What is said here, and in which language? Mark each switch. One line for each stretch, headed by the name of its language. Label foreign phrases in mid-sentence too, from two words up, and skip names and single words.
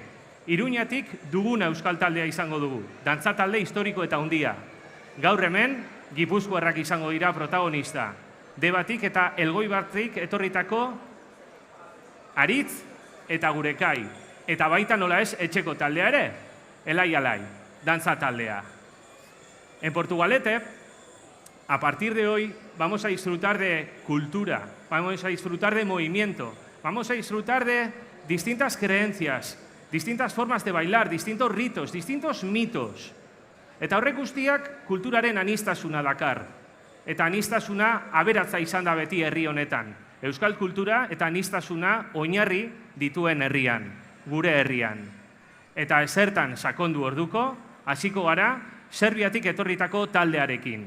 Basque: Iruñatik duguna euskal taldea izango dugu, dantza talde historiko eta handia. Gaur hemen, gipuzkoarrak izango dira protagonista. Debatik eta Elgoibartik etorritako Aritz eta Gurekai. Eta baita nola ez etxeko taldea ere, Elai, dantza taldea.
Spanish: En Portugalete, a partir de hoy vamos a disfrutar de cultura, vamos a disfrutar de movimiento, vamos a disfrutar de distintas creencias, distintas formas de bailar, distintos ritos, distintos mitos.
Basque: Eta horrek guztiak kulturaren aniztasuna dakar. Eta aniztasuna aberatza izan da beti herri honetan. Euskal kultura eta aniztasuna oinarri dituen herrian, gure herrian. Eta ezertan sakondu orduko, hasiko gara Serbiatik etorritako taldearekin.